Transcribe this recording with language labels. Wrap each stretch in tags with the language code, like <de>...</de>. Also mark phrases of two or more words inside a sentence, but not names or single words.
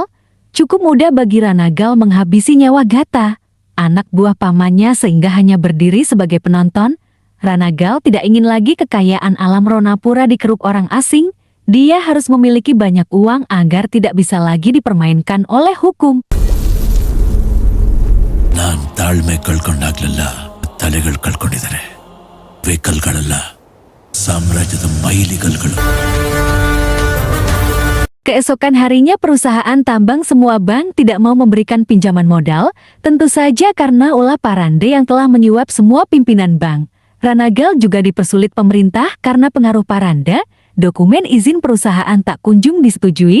<id>Cukup mudah bagi Ranagal menghabisi nyawa Gata, anak buah pamannya, sehingga hanya berdiri sebagai penonton. Ranagal tidak ingin lagi kekayaan alam Ronapura dikeruk orang asing. Dia harus memiliki banyak uang agar tidak bisa lagi dipermainkan oleh hukum.</id> <kn>ನಾನು ತಾಳ್ಮೆ ಕಳ್ಕೊಂಡಾಗ್ಲೆಲ್ಲ ತಲೆಗಳು ಕಳ್ಕೊಂಡಿದ್ದಾರೆ. ವೆಹಿಕಲ್ಗಳೆಲ್ಲ ಸಾಮ್ರಾಜ್ಯದ ಮೈಲಿಗಲ್ಗಳು.</kn> <id>Keesokan harinya perusahaan tambang semua bank tidak mau memberikan pinjaman modal, tentu saja karena ulah Paranda yang telah menyuap semua pimpinan bank. Ranagal juga dipersulit pemerintah karena pengaruh Paranda. Dokumen izin perusahaan tak kunjung disetujui.</id>